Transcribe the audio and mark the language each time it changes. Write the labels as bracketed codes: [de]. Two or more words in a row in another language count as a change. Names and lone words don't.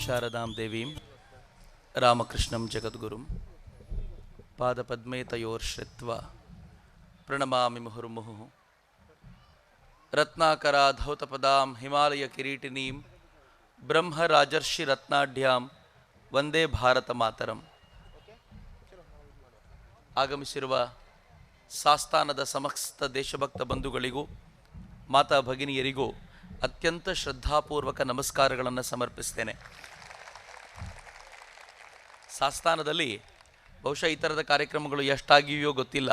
[sa] शारदां देवीं रामकृष्णं जगद्गुरुं पादपद्मे तयोर्श्रित्वा प्रणमामि मुहुर्मुहुः रत्नाकराधौतपदां हिमालयकिरीटिनीं ब्रह्मराजर्षिरत्नाढ्यां ವಂದೇ ಭಾರತ ಮಾತರಂ. [kn] ಆಗಮಿಸಿರುವ ಸಾಸ್ತಾನದ ಸಮಸ್ತ ದೇಶಭಕ್ತ ಬಂಧುಗಳಿಗೂ ಮಾತಾ ಭಗಿನಿಯರಿಗೂ ಅತ್ಯಂತ ಶ್ರದ್ಧಾಪೂರ್ವಕ ನಮಸ್ಕಾರಗಳನ್ನು ಸಮರ್ಪಿಸ್ತೇನೆ. ಸಾಸ್ತಾನದಲ್ಲಿ ಬಹುಶಃ ಈ ಥರದ ಕಾರ್ಯಕ್ರಮಗಳು ಎಷ್ಟಾಗಿವೆಯೋ ಗೊತ್ತಿಲ್ಲ.